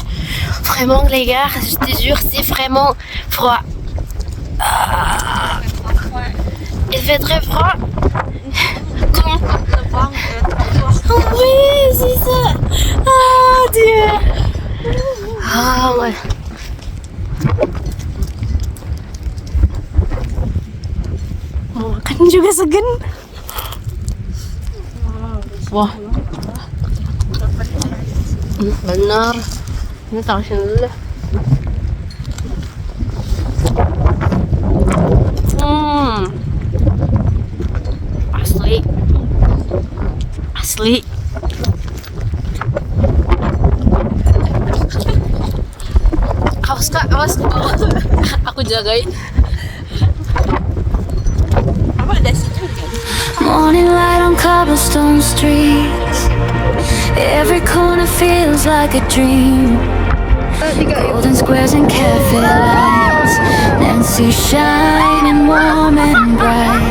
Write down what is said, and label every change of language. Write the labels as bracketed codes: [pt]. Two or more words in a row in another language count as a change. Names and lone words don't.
[fr] Vraiment les gars, je te jure, c'est vraiment froid. Ah. Il fait très froid. Comment? Oh oui, c'est ça. Oh Dieu. Ah ouais. [id] Makan juga segan. Wah. Benar. Ini taruh sini dulu deh. Asli. Awas kak, awas. Aku jagain. [en] Morning light on cobblestone streets. Every corner feels like a dream. Golden squares and cafe lights. Nancy shining warm and bright.